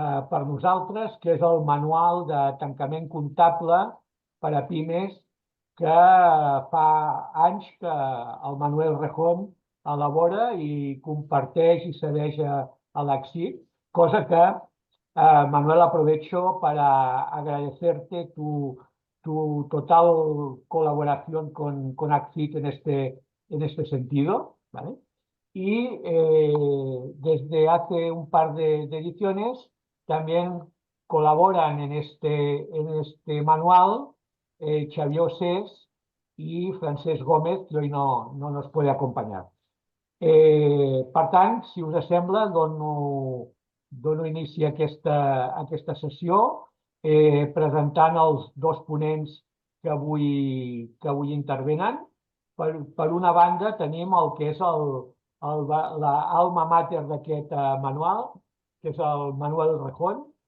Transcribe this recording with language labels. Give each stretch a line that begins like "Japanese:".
Catalan: per nosaltres, que és el manual de tancament comptable per a pimes que fa anys que el Manuel Rejón elabora i comparteix i cedeix a l'ACSIT, cosa que, Manuel,
Spanish: aprovecho para agradecerte tu total colaboración con ACSIT en este sentido, ¿vale? Y desde hace un par de ediciones también colaboran en este manual Xavier Osés y Francesc Gómez, que hoy no nos puede acompañar.
Catalan: Per tant, si us sembla, dono inici a aquesta sessió presentant els dos ponents que avui intervenen. Per una banda tenim el que és l'alma mater d'aquest manual, que és el Manuel Rejón.